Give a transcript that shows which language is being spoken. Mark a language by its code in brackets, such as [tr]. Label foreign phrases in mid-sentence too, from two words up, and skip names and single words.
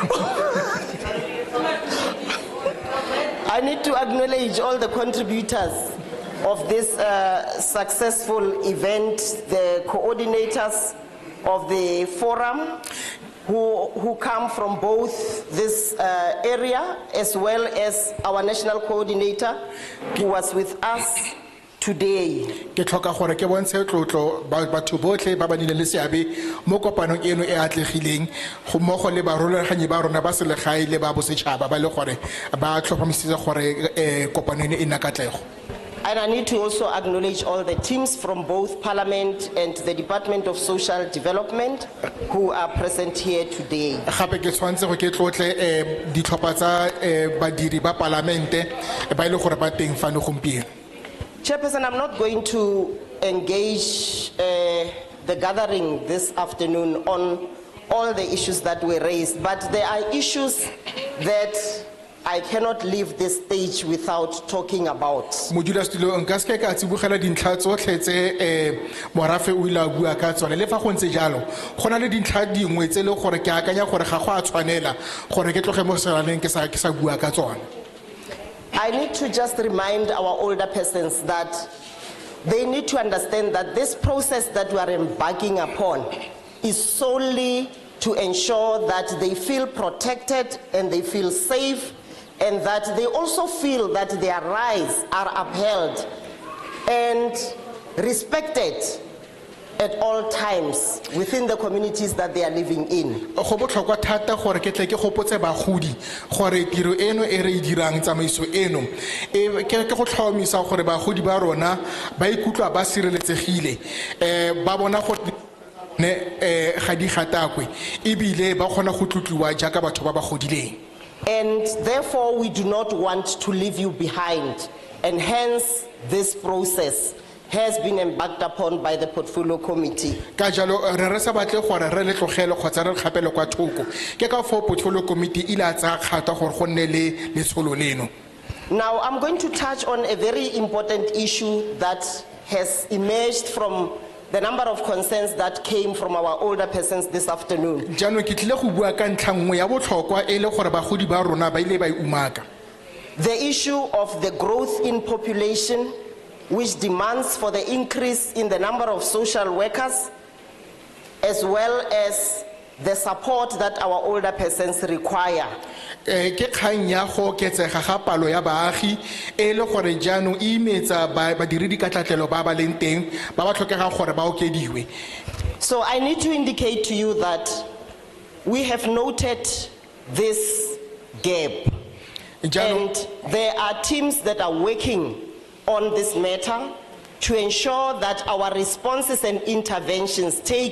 [en] I need to acknowledge all the contributors of this successful event, the coordinators of the forum who come from both this area, as well as our national coordinator who was with us today. [tn] Ke tlhoka gore ke bontshe tlotlo batho botlhe ba ba nile le seabe mo kopanong eno e atlegileng go mmogo le barulaganyi ba rona ba selegae le ba bosetšhaba ba le gore ba tlhomamisitse gore kopano eno e nna katlego. [en] And I need to also acknowledge all the teams from both Parliament and the Department of Social Development who are present here today. [tn] Gape ke tshwantse go ke tlotle ditlhopha tsa badiri ba Palamente ba ile gore ba teng fano gompieno. [en] Chairperson, I'm not going to engage the gathering this afternoon on all the issues that were raised, but there are issues that I cannot leave this stage without talking about. [tn] Modula Stilo nka se ka tsibogela dintlha tsotlhe tse morafe o ile a bua ka tsone le fa go ntse jalo gona le dintlha dingwe tse le gore ke akanya gore ga go a tshwanela gore ke tloge mo seraneng ke sa bua ka tsone. [en] I need to just remind our older persons that they need to understand that this process that we are embarking upon is solely to ensure that they feel protected and they feel safe, and that they also feel that their rights are upheld and respected at all times within the communities that they are living in. [tn] Go botlhokwa thata gore ke tle ke gopotse bagodi gore tiro eno e re dirang tsamaiso eno ke go tlhomamisa gore bagodi ba rona ba ikutlwa ba sireletsegile ba bona gore ne ga di gatakwe ebile ba kgona go tlotliwa jaaka batho ba ba godileng. [en] And therefore we do not want to leave you behind, and hence this process has been embarked upon by the Portfolio Committee. [tn] Ka jalo re sa batle gore re le tlogelo kgotsa re gapele kwa thoko ke ka fo Portfolio Committee ile a tsaya kgato gore go nne le letsholo leno. [en] Now I'm going to touch on a very important issue that has emerged from the number of concerns that came from our older persons this afternoon. [tn] Jaanong ke tlile go bua ka ntlha nngwe ya botlhokwa e le gore bagodi ba rona ba ile ba umaka. [en] The issue of the growth in population, which demands for the increase in the number of social workers, as well as the support that our older persons require. [tn] ke kgang ya go oketsega ga palo ya baagi e le gore jaanong e imetsa badiredi ka tlatlelo ba ba leng teng ba ba tlhokegang gore ba okediwe. [en] So I need to indicate to you that we have noted this gap. And there are teams that are working on this matter to ensure that our responses and interventions take